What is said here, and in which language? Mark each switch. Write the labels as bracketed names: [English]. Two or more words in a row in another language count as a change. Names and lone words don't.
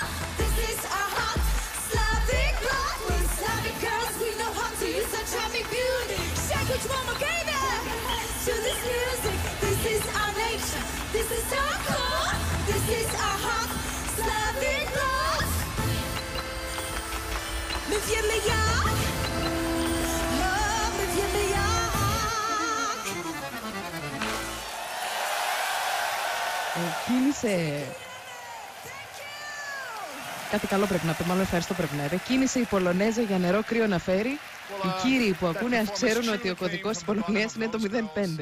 [English] This is our heart. Slavic blood. We're Slavic girls. We know how to use our charming beauty. Shake what mama gave you. To this music. This is our nature. This is our core. This is our heart. Slavic blood. [Polish] My wiemy jak. My wiemy jak. [Greek] Κίνησε. Κάτι καλό πρέπει να πούμε, μάλλον ευχαριστώ πρέπει να είναι. Κίνησε η Πολωνέζα για νερό κρύο να φέρει. Οι κύριοι που ακούνε ας ξέρουν ότι ο κωδικός της Πολωνίας είναι το 05.